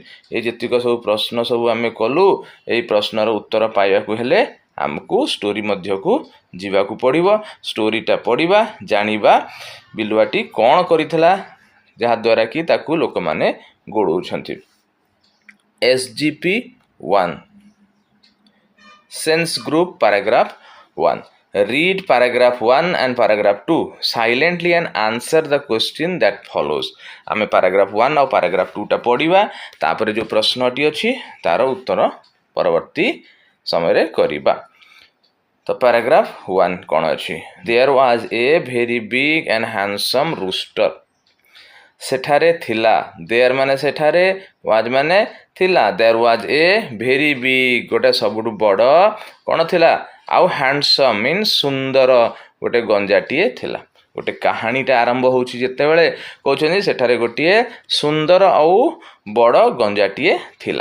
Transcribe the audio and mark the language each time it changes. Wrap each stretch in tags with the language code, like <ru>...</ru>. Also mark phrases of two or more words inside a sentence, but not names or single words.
<or>ଏଇ ଯେତିକ ସବୁ ପ୍ରଶ୍ନ ସବୁ ଆମେ କଲୁ, ଏଇ ପ୍ରଶ୍ନର ଉତ୍ତର ପାଇବାକୁ ହେଲେ ଆମକୁ ଷ୍ଟୋରି ମଧ୍ୟକୁ ଯିବାକୁ ପଡ଼ିବ। ଷ୍ଟୋରିଟା ପଢ଼ିବା, ଜାଣିବା ବିଲୁଆଟି କ'ଣ କରିଥିଲା ଯାହାଦ୍ୱାରା କି ତାକୁ ଲୋକମାନେ ଗୋଡ଼ଉଛନ୍ତି।</or> <en>SGP1 Sense Group Paragraph 1. Read paragraph 1 and paragraph 2 silently and answer the question that follows.</en> <or>ଆମେ paragraph 1 ଆଉ paragraph 2 ଟା ପଢ଼ିବା, ତାପରେ ଯେଉଁ ପ୍ରଶ୍ନଟି ଅଛି ତାର ଉତ୍ତର ପରବର୍ତ୍ତୀ ସମୟରେ କରିବା। ତ paragraph 1 କ'ଣ ଅଛି?</or> <en>There was a very big and handsome rooster.</en> <or>ସେଠାରେ ଥିଲା, ଦେୟାର ମାନେ ସେଠାରେ, ୱାଜ୍ ମାନେ ଥିଲା।</or> <en>There was a very big,</en> <or>ଗୋଟେ ସବୁଠୁ ବଡ଼ କ'ଣ ଥିଲା, ଆଉ</or> <en>handsome means</en> <or>ସୁନ୍ଦର ଗୋଟେ ଗଞ୍ଜାଟିଏ ଥିଲା। ଗୋଟେ କାହାଣୀଟା ଆରମ୍ଭ ହେଉଛି ଯେତେବେଳେ କହୁଛନ୍ତି ସେଠାରେ ଗୋଟିଏ ସୁନ୍ଦର ଆଉ ବଡ଼ ଗଞ୍ଜାଟିଏ ଥିଲା।</or>